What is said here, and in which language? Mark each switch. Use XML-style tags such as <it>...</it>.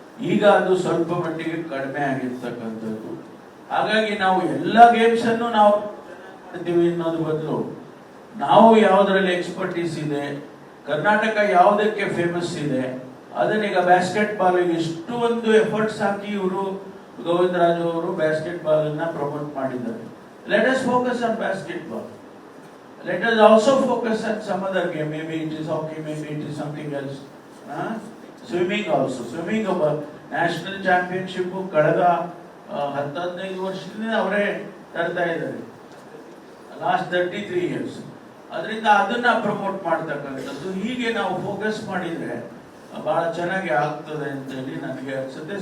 <kn>ಈಗ ಅದು ಸ್ವಲ್ಪ ಮಟ್ಟಿಗೆ ಕಡಿಮೆ ಆಗಿರ್ತಕ್ಕಂಥದ್ದು. ಹಾಗಾಗಿ ನಾವು ಎಲ್ಲ ಗೇಮ್ಸ್ ಅನ್ನು ನಾವು ಮಾಡ್ತೀವಿ ಅನ್ನೋದು ಬದಲು ನಾವು ಯಾವುದರಲ್ಲಿ ಎಕ್ಸ್ಪರ್ಟೀಸ್ ಇದೆ, ಕರ್ನಾಟಕ ಯಾವುದಕ್ಕೆ ಫೇಮಸ್ ಇದೆ ಅದನ್ನೀಗ ಬ್ಯಾಸ್ಕೆಟ್ ಬಾಲ್ ಇಷ್ಟು ಒಂದು ಎಫರ್ಟ್ಸ್ ಹಾಕಿ ಇವರು ಗೋವಿಂದರಾಜು ಅವರು ಬ್ಯಾಸ್ಕೆಟ್ ಬಾಲ್ ಅನ್ನ ಪ್ರಮೋಟ್ ಮಾಡಿದ್ದಾರೆ.</kn> <en>Let us focus on basketball. Let us also focus on some other game. Maybe it is hockey, maybe it is something else. Swimming also. Swimming national championship</en> <kn>ಕಳೆದ 10-15 ವರ್ಷದಿಂದ ಅವರೇ ತರ್ತಾ ಇದ್ದಾರೆ.</kn> <en>Last 33 years.</en> <kn>ಅದರಿಂದ ಅದನ್ನ promote ಮಾಡ್ತಕ್ಕಂಥದ್ದು. ಹೀಗೆ ನಾವು ಫೋಕಸ್ ಮಾಡಿದ್ರೆ ಬಹಳ ಚೆನ್ನಾಗಿ ಆಗ್ತದೆ ಅಂತ ಹೇಳಿ ನನಗೆ ಅನ್ಸುತ್ತೆ.</kn>